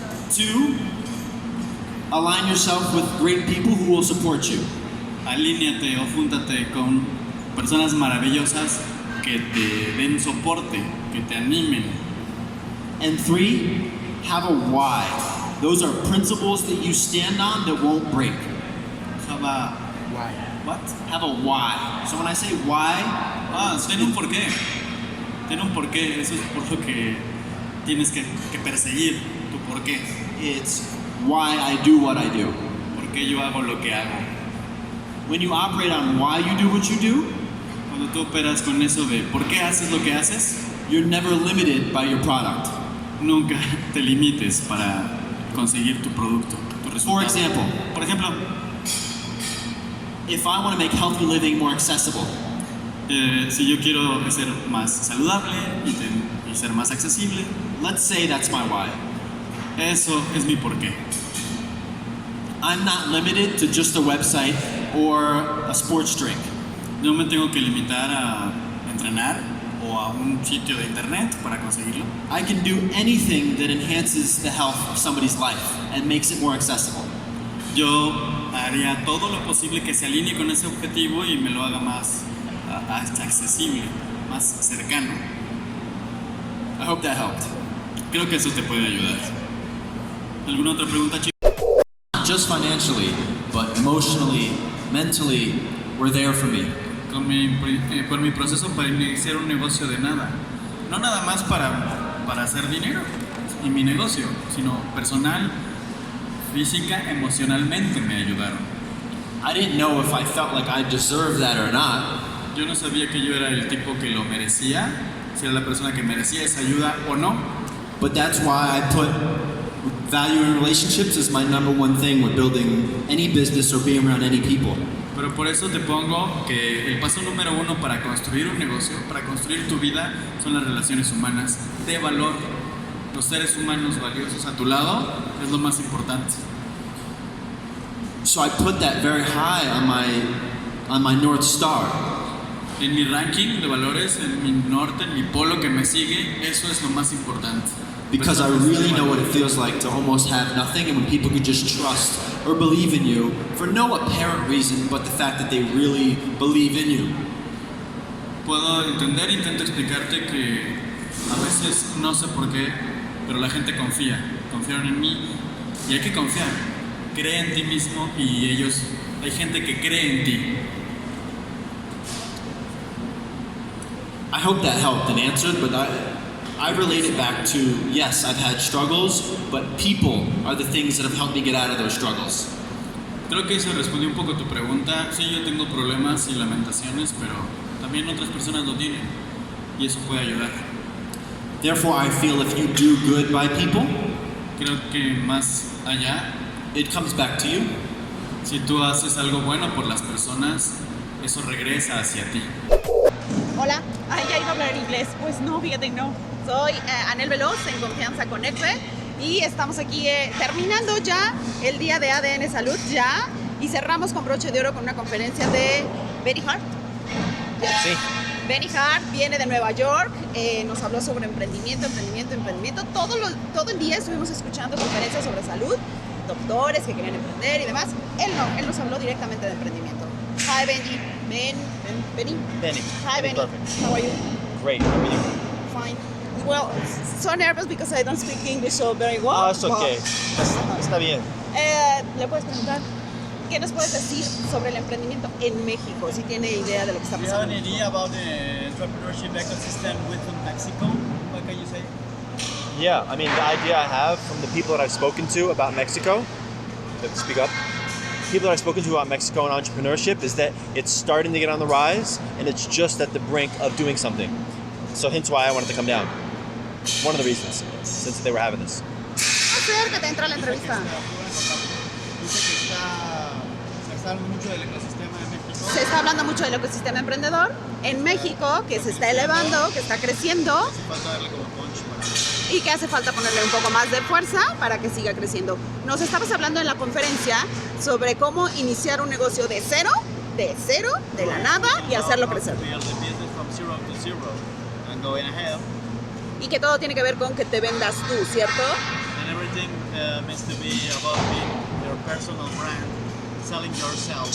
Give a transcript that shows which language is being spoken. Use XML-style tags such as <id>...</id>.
<en>2, align yourself with great people who will support you.</en> <es>Alíñate o júntate con personas maravillosas que te den soporte, que te animen.</es> <en>And 3, have a why. Those are principles that you stand on that won't break. Have a Why? what? Have a why. So when I say why,</en> <es>Ten un porqué. Ten un porqué. Eso es por lo que tienes que perseguir tu porqué.</es> <en>it's why I do what I do.</en> <es>¿Por qué yo hago lo que hago?</es> <en>When you operate on why you do what you do,</en> <es>Cuando tú operas con eso de por qué haces lo que haces,</es> <en>you're never limited by your product.</en> <es>nunca te limites para conseguir tu producto, tu resultado.</es> <en>For example,</en> <es>Por ejemplo,</es> <en>if I want to make healthy living more accessible,</en> <es>si yo quiero ser más saludable y ser más accesible,</es> <en>let's say that's my why.</en> <es>eso es mi porqué.</es> <en>I'm not limited to just a website or a sports drink.</en> <es>No me tengo que limitar a entrenar o a un sitio de internet para conseguirlo.</es> <en>I can do anything that enhances the health of somebody's life and makes it more accessible.</en> <es>Yo haría todo lo posible que se alinee con ese objetivo y me lo haga más accesible, más cercano.</es> <en>I hope that helped.</en> <es>Creo que eso te puede ayudar. ¿Alguna otra pregunta, chicos?</es> <en>Not just financially, but emotionally, mentally, were there for me.</en> <es>Por mi proceso para iniciar un negocio de nada. No nada más para hacer dinero y mi negocio, sino personal, física, emocionalmente me ayudaron.</es> <en>I didn't know if I felt like I deserved that or not,</en> <es>Yo no sabía que yo era el tipo que lo merecía, si era la persona que merecía esa ayuda o no.</es> <en>but that's why I put value in relationships as my number one thing with building any business or being around any people.</en> <es>Pero por eso te pongo que el paso número 1 para construir un negocio, para construir tu vida, son las relaciones humanas de valor. Los seres humanos valiosos a tu lado es lo más importante.</es> <en>So I put that very high on my North Star.</en> <es>En mi ranking de valores, en mi norte, en mi polo que me sigue, eso es lo más importante.</es> <en>Because I really know what it feels like to almost have nothing, and when people could just trust or believe in you for no apparent reason but the fact that they really believe in you.</en> <es>Puedo entender, intento explicarte que a veces no sé por qué, pero la gente confiaron en mí y hay que confiar. Cree en ti mismo y hay gente que cree en ti.</es> <en>I hope that helped and answered, but I relate it back to, yes, I've had struggles, but people are the things that have helped me get out of those struggles.</en> <es>Creo que eso respondió un poco a tu pregunta. Sí, yo tengo problemas y lamentaciones, pero también otras personas lo tienen y eso puede ayudar.</es> <en>Therefore, I feel if you do good by people,</en> <es>Creo que más allá,</es> <en>it comes back to you.</en> <es>si tú haces algo bueno por las personas, eso regresa hacia ti. Hola, ya iba a hablar en inglés. Pues no, fíjate, no. Soy Anel Veloz, en Confianza con ECBE, y estamos aquí terminando ya el día de ADN Salud, ya, y cerramos con broche de oro con una conferencia de Benny Hart. Sí. Benny Hart viene de Nueva York, nos habló sobre emprendimiento. Todo el día estuvimos escuchando conferencias sobre salud, doctores que querían emprender y demás. Él nos habló directamente de emprendimiento.</es> <en>Hi, Benji. Benny? Benny. Hi, Benny. Perfect. How are you? Great. How are you? Fine. Well, so nervous because I don't speak English so very well. Oh, it's okay.</en> <es>Está bien. Le puedes preguntar, ¿qué nos puedes decir sobre el emprendimiento en México? Si tiene idea de lo que está</es> <en>Do you have</en> <es>pasando.</es> <en>an idea about the entrepreneurship ecosystem within Mexico? What can you say? Yeah, I mean, the idea I have from the people that I've spoken to about Mexico, speak up, people that I've spoken to about Mexico and entrepreneurship is that it's starting to get on the rise and it's just at the brink of doing something. So hence why I wanted to come down. One of the reasons, since they were having this.</en> <es>Acércate, entra a la entrevista. Dice que está hablando mucho del ecosistema de México se está hablando mucho del ecosistema emprendedor en México, que se está elevando, que está creciendo Falta darle como punch para... y que hace falta ponerle un poco más de fuerza para que siga creciendo. Nos estabas hablando en la conferencia sobre cómo iniciar un negocio de cero, de la nada, y hacerlo crecer.</es> <en>Build the business from zero to zero and going ahead.</en> <es>Y que todo tiene que ver con que te vendas tú, ¿cierto?</es> <en>And everything means to be about being your personal brand, selling yourself.</en>